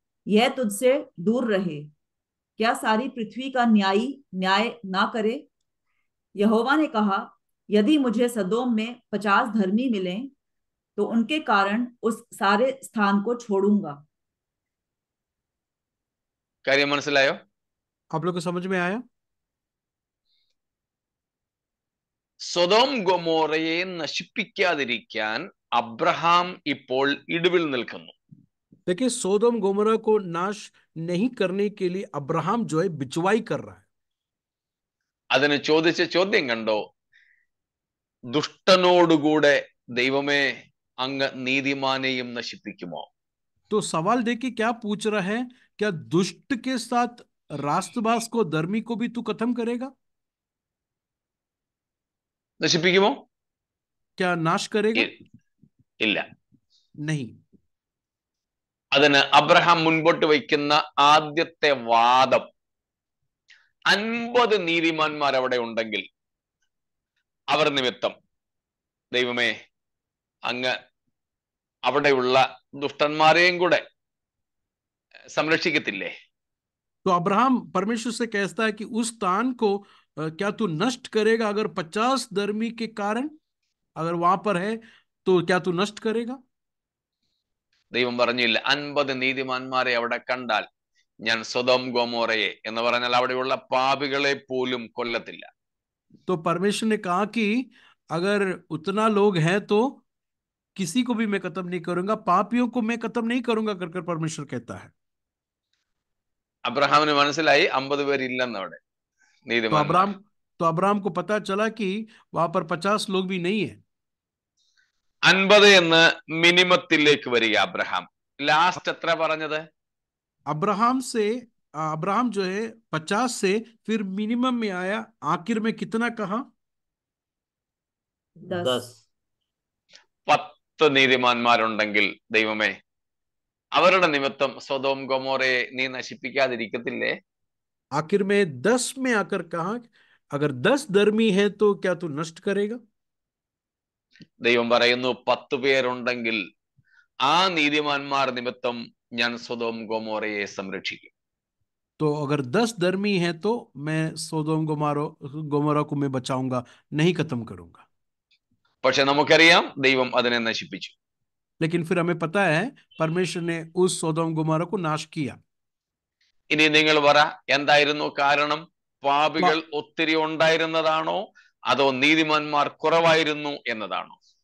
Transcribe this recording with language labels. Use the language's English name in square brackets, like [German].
[Hindi] यह तुझसे दूर रहे। क्या सारी पृथ्वी का न्याय ना करे? यहोवा ने कहा, यदि मुझे सदोम में 50 धर्मी मिलें तो उनके कारण उस सारे स्थान को छोड़ूंगा। [Malayalam] कार्य മനസ്സിലായോ? [Hindi] आप लोग को समझ में आया? [Malayalam] സൊദോം ഗൊമോറയെ നശിപ്പിക്കാതിരിക്കാൻ അബ്രഹാം ഇപ്പോൾ ഇടിവിൽ നിൽക്കുന്നു. [Hindi] देखिए, सोदोम गोमोरा को नाश नहीं करने के लिए अब्राहम जो है बिचवाई कर रहा है। [Malayalam] അതിന് ചോദിച്ച ചോദ്യം കണ്ടോ? ദുഷ്ടനോടുകൂടെ ദൈവമേ അങ്ങ് നീതിമാനെയും നശിപ്പിക്കുമോ? [Hindi] तो सवाल देखिए क्या पूछ रहा है, क्या दुष्ट के साथ रास्तबाज को, धर्मी को भी तू खत्म करेगा? [Malayalam] നശിപ്പിക്കുമോ? [Hindi] क्या नाश करेगा? [Malayalam] ഇല്ല. [Hindi] नहीं। [Malayalam] അതിന് അബ്രഹാം മുൻപോട്ട് വയ്ക്കുന്ന ആദ്യത്തെ വാദം, 50 നീതിമാന്മാർ അവിടെ ഉണ്ടെങ്കിൽ അവർ നിമിത്തം ദൈവമേ അങ്ങ് അവിടെയുള്ള ദുഷ്ടന്മാരെയും കൂടെ സംരക്ഷിക്കത്തില്ലേ? [Hindi] तो अब्राहम परमेश्वर से कहता है कि उस स्थान को क्या तू नष्ट करेगा? अगर 50 धर्मी के कारण अगर वहां पर है तो क्या तू नष्ट करेगा? [Malayalam] ദൈവം പറഞ്ഞില്ല 50 നീതിമാന്മാരെ അവിടെ കണ്ടാൽ ഞാൻ സൊദോം ഗൊമോറയെ എന്ന് പറഞ്ഞാൽ അവിടെയുള്ള പാപികളെ പോലും കൊല്ലത്തില്ല. [Hindi] तो परमेश्वर ने कहा कि अगर उतना लोग हैं तो किसी को भी मैं खत्म नहीं करूंगा, पापियों को मैं खत्म नहीं करूंगा कर परमेश्वर कहता है. [Malayalam] അബ്രഹാമിന് മനസ്സിലായി 50 പേരില്ലെന്ന് അവിടെ [Hindi] तो [Malayalam] നീതിമാന്മാർ. [Hindi] अब्राहम को पता चला कि वहां पर 50 लोग भी नहीं है. [Malayalam] 50 എന്ന് മിനിമത്തിലേക്ക് വരിക. അബ്രഹാം ലാസ്റ്റ് എത്ര പറഞ്ഞത്? [Hindi] अब्राहम जो है 50 से फिर मिनिमम में आया, आखिर में कितना कहा? 10. [Malayalam] 10 നീതിമാന്മാരുണ്ടെങ്കിൽ ദൈവമേ അവരുടെ നിമിത്തം സൊദോം ഗൊമോറയെ നീ നശിപ്പിക്കാതിരിക്കത്തില്ലേ? [Hindi] आखिर में 10 में आकर कहा अगर 10 धर्मी है तो क्या तू नष्ट करेगा? [Malayalam] ദൈവം പറയുന്നു 10 പേരുണ്ടെങ്കിൽ ആ നീതിമാന്മാർ നിമിത്തം ഞാൻ സൊദോം ഗൊമോറയെ സംരക്ഷിക്കും. [Hindi] तो अगर 10 धर्मी है तो मैं सोदोम गोमोरा को मैं बचाऊंगा, नहीं खत्म करूंगा. [Malayalam] പക്ഷെ നമുക്കറിയാം ദൈവം അതിനെ നശിപ്പിച്ചു. [Hindi] लेकिन फिर हमें पता है परमेश्वर ने उस सोदोम गोमोरा को नाश किया. [Malayalam] ഇനി നിങ്ങൾ പറ, എന്തായിരുന്നു കാരണം? പാപികൾ ഒത്തിരി ഉണ്ടായിരുന്നതാണോ അതോ നീതിമാന്മാർ കുറവായിരുന്നു എന്നതാണോ?